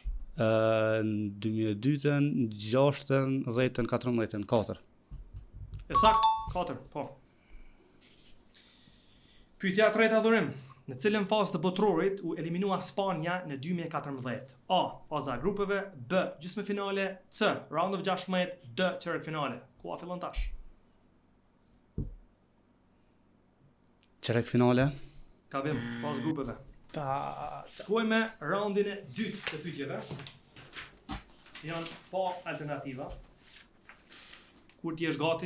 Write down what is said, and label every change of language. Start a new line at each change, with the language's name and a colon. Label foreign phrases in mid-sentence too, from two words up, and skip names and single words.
Albanian: Në 2002-ën, 6-ën, 10-ën, 14-ën, 4. E sakt, 4, po. Pyetja e tretë adhurim. Në cilën fazë të botrorit u eliminua Spanja në 2014? A. Faza e grupeve, B. Gjysmëfinale, C.
English: Round of 16,
Albanian: D. Çeyrek-finale. Koha fillon tash. Çerek finale. Ka bim, fazë grupeve. Pa, Shkojmë me raundin e dytë të pyetjeve. Janë pa alternativa. Kur ti je gati?